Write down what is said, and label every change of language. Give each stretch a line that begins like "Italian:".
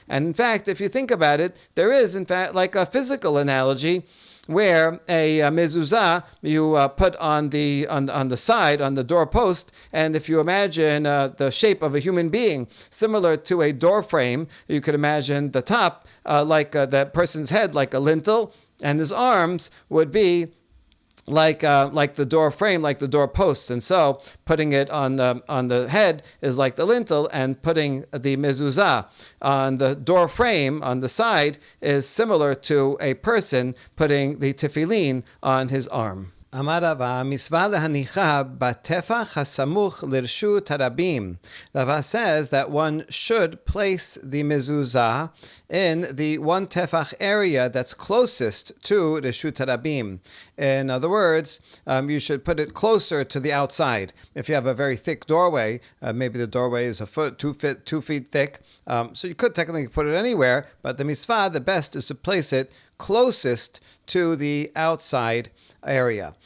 English: And in fact, if you think about it, there is, in fact, like a physical analogy where a mezuzah you put on the side, on the doorpost, and if you imagine the shape of a human being, similar to a door frame, you could imagine the top like that person's head like a lintel, and his arms would be like the door frame, like the door posts. And so putting it on the head is like the lintel, and putting the mezuzah on the door frame on the side is similar to a person putting the tefillin on his arm.
Hebrew: אמר רבא, מצווה להניחה בטפח הסמוך לרשות הרבים.
English: Rava says that one should place the mezuzah in the one tefach area that's closest to Reshut harabim. In other words, you should put it closer to the outside. If you have a very thick doorway, maybe the doorway is 2 feet thick, so you could technically put it anywhere, but the mitzvah, the best is to place it closest to the outside area.